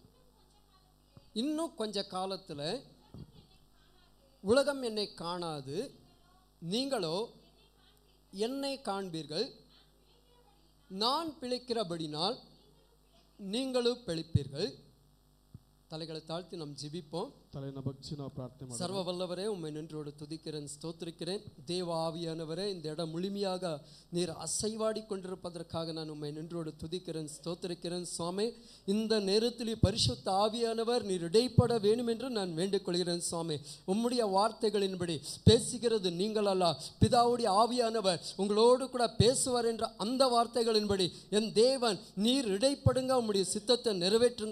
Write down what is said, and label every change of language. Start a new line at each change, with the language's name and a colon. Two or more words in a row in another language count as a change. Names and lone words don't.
Tamil: இன்னும் கொஞ்ச காலத்தில் உலகம் என்னை காணாது, நீங்களோ என்னை காண்பீர்கள். நான் பிழைக்கிறபடினால் நீங்களும் பிழைப்பீர்கள். தலைகளை தாழ்த்தி நாம் ஜெபிப்போம். தலையை பக்தி
Kannada: ನಾವು ಪ್ರಾರ್ಥನೆ ಮಾಡೋಣ.
Tamil: சர்வ வல்லவரே, உம்மை நன்றியோடு துதிக்கிறேன், ஸ்தோத்திரிக்கிறேன். தேவ ஆவியானவரே, இந்த இடம் முழுமையாக நீர் அசைவாடி கொண்டிருப்பதற்காக நான் உம்மை நன்றியோடு துதிக்கிறேன், ஸ்தோத்திரிக்கிறேன். சுவாமி, இந்த நேரத்தில் பரிசுத்த ஆவியானவர் நீர் இடைப்பட வேண்டும் என்று நான் வேண்டிக் கொள்கிறேன். சுவாமி, உம்முடைய வார்த்தைகளின்படி பேசுகிறது நீங்கள் அல்ல, பிதாவுடைய ஆவியானவர் உங்களோடு கூட பேசுவார் என்ற அந்த வார்த்தைகளின்படி என் தேவன் நீர் இடைப்படுங்க, உம்முடைய சித்தத்தை நிறைவேற்றுங்க.